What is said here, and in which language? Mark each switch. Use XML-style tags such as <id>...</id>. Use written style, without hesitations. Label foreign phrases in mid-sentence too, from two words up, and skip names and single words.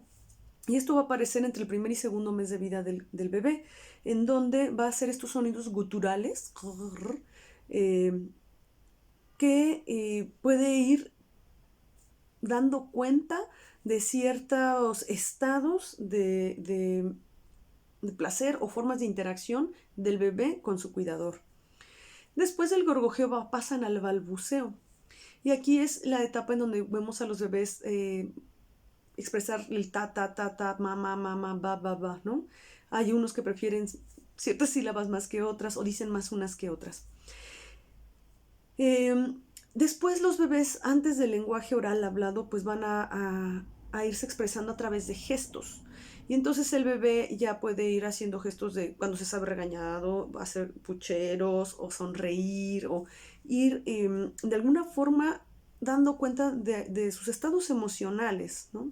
<es>Y esto va a aparecer entre el primer y segundo mes de vida del bebé, en donde va a hacer estos sonidos guturales que puede ir dando cuenta de ciertos estados de placer o formas de interacción del bebé con su cuidador. Después del gorgojeo pasan al balbuceo. Y aquí es la etapa en donde vemos a los bebés expresar el ta, ta, ta, ta, ma, ma, ma, ma, ba, ba, ba, ¿no? Hay unos que prefieren ciertas sílabas más que otras o dicen más unas que otras. Después los bebés, antes del lenguaje oral hablado, pues van a irse expresando a través de gestos. Y entonces el bebé ya puede ir haciendo gestos de cuando se sabe regañado, hacer pucheros o sonreír o ir de alguna forma dando cuenta de sus estados emocionales, ¿no?</es>